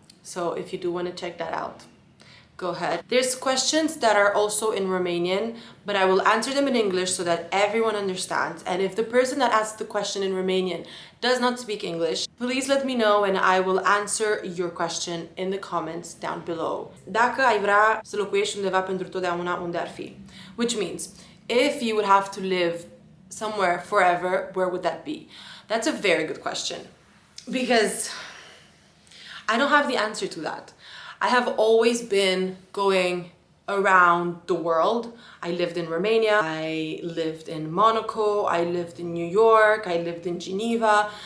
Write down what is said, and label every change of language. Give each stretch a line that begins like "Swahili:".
English: So if you do want to check that out, go ahead. There's questions that are also in Romanian, but I will answer them in English so that everyone understands. And if the person that asked the question in Romanian does not speak English, please let me know and I will answer your question in the comments down below.
Romanian: Dacă ai vrea să locuiești undeva pentru totdeauna, unde ar fi?
English: Which means, if you would have to live somewhere forever, where would that be? That's a very good question because I don't have the answer to that. I have always been going around the world. I lived in Romania, I lived in Monaco, I lived in New York, I lived in Geneva.